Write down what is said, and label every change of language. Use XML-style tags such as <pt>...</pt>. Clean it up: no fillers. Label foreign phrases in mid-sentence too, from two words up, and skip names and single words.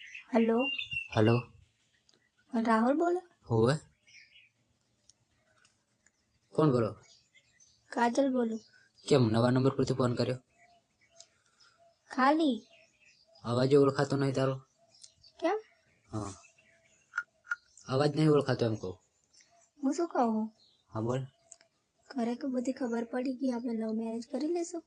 <hi>हेलो। हेलो। राहुल बोले? हुआ कौन बोलो? काजल बोलो।</hi> <gu>કેમ નવા નંબર પરથી ફોન કર્યો?</gu> <hi>खाली</hi> <gu>અવાજ ઓળખાતો નહીં તારો?</gu> <hi>क्या?</hi> <gu>હા, અવાજ નહીં ઓળખાતો એમ કહું. હું શું કહું? હા બોલ. ઘરે તો બધી ખબર પડી ગઈ, આપણે</gu> <en>love marriage</en> <gu>કરી લેશું</gu>